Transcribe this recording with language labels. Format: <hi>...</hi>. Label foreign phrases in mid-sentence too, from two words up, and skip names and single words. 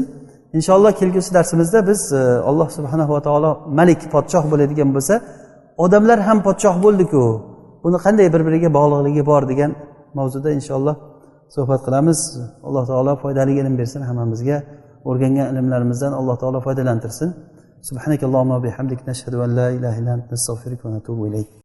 <uz>Inshaalloh kelgusi darsimizda biz Alloh</uz> <ar>سبحانه وتعالى</ar> <uz>malik podshoh bo'ladigan bo'lsa, odamlar ham podshoh bo'ldi-ku. Buni qanday bir-biriga bog'liqligi bor degan mavzuda inshaalloh suhbat qilamiz. Alloh taolo foydali ilm bersin hammamizga. O'rgangan ilmlarimizdan Alloh taolo foydalantirsin.</uz> <ar>سبحانك اللهم بحمدك نشهد أن لا إله إلا أنت أستغفرك ونتوب إليك.</ar>